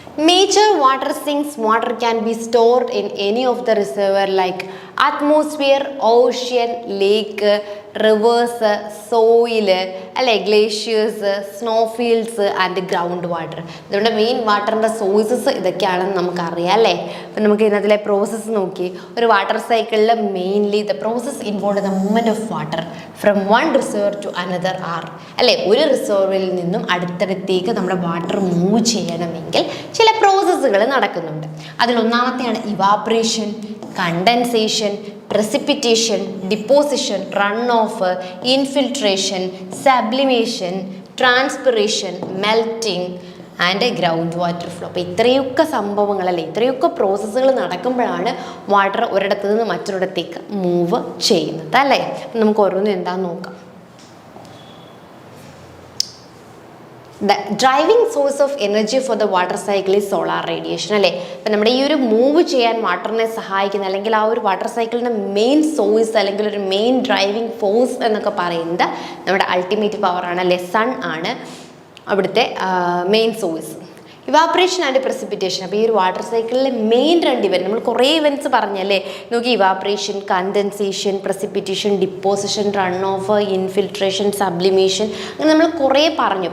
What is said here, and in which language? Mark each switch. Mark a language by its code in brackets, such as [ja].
[en] Major water sinks, water can be stored in any of the reservoir like atmosphere, ocean, lake, rivers, soil അല്ലെ, glaciers, snowfields and ground water. [ml] ഇതുകൊണ്ട് main വാട്ടറിൻ്റെ sources ഇതൊക്കെയാണെന്ന് നമുക്കറിയാം അല്ലേ. അപ്പം നമുക്ക് ഇതിനകത്തിലെ process നോക്കി, ഒരു വാട്ടർ സൈക്കിളിൽ [en] Mainly the process involve the movement of water from one reservoir to another or അല്ലേ. [ml] ഒരു റിസർവറിൽ നിന്നും അടുത്തടുത്തേക്ക് നമ്മുടെ വാട്ടർ മൂവ് ചെയ്യണമെങ്കിൽ ചില പ്രോസസ്സുകൾ നടക്കുന്നുണ്ട്. [en] അതിലൊന്നാമത്തെയാണ് evaporation, condensation, precipitation, deposition, runoff, infiltration, sublimation, transpiration, melting and ground water flow. [ml] അപ്പോൾ ഇത്രയൊക്കെ സംഭവങ്ങളല്ലേ, ഇത്രയൊക്കെ പ്രോസസ്സുകൾ നടക്കുമ്പോഴാണ് വാട്ടർ ഒരിടത്തു നിന്ന് മറ്റൊരിടത്തേക്ക് മൂവ് ചെയ്യുന്നത് അല്ലേ. നമുക്ക് ഓരോന്നും എന്താണെന്ന് നോക്കാം. [en] The driving source of energy for the water cycle is solar radiation അല്ലേ. [ml] അപ്പം നമ്മുടെ ഈ ഒരു മൂവ് ചെയ്യാൻ വാട്ടറിനെ സഹായിക്കുന്ന അല്ലെങ്കിൽ ആ ഒരു വാട്ടർ സൈക്കിളിൻ്റെ മെയിൻ സോഴ്സ് അല്ലെങ്കിൽ ഒരു മെയിൻ ഡ്രൈവിംഗ് ഫോഴ്സ് എന്നൊക്കെ പറയുന്നത് നമ്മുടെ അൾട്ടിമേറ്റ് പവറാണ് അല്ലേ, സൺ ആണ് അവിടുത്തെ main source. Evaporation and precipitation. അപ്പോൾ ഈ ഒരു വാട്ടർ സൈക്കിളിലെ മെയിൻ രണ്ട് ഇവൻറ്റ് നമ്മൾ കുറേ ഇവൻറ്റ്സ് പറഞ്ഞല്ലേ നോക്കി, evaporation, condensation, precipitation, deposition, run off, infiltration, sublimation, അങ്ങനെ നമ്മൾ കുറേ പറഞ്ഞു.